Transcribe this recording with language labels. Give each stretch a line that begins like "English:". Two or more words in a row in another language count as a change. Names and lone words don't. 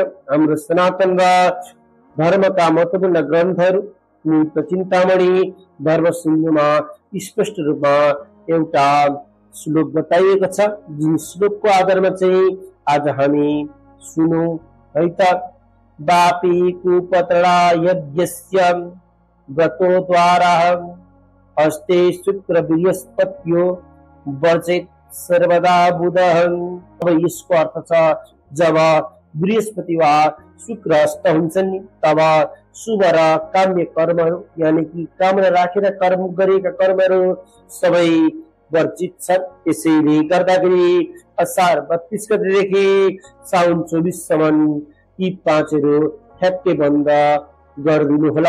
Nepali: हाम्रो सनातन र धर्मका महत्त्वपूर्ण ग्रन्थहरू नित्य चिन्तामणि धर्म सिन्धुमा स्पष्ट रूपमा एउटा श्लोक बताइएको छ, जुन श्लोकको आधारमा चाहिँ आज हामी सुनौं है त।
Sanskrit: वापी कुपतडा यज्ञस्य गतो द्वारः हस्ते शुक्र बृहस्पत्यो वर्जित सर्वदा बुधः।
Nepali: अब यसको अर्थ छ जब बृहस्पति वा शुक्र हस्त हुन्छन् नि तब शुभ र काम्य कर्महरू यानि कि कामना राखेर कर्म गरेका कर्महरू सबै वर्जित छन्। त्यसैले गर्दाखेरि असार 32 गतेदेखि साउन 24 सम्म यी पाँचहरू ठ्याक्कै बन्द गरिदिनु होला।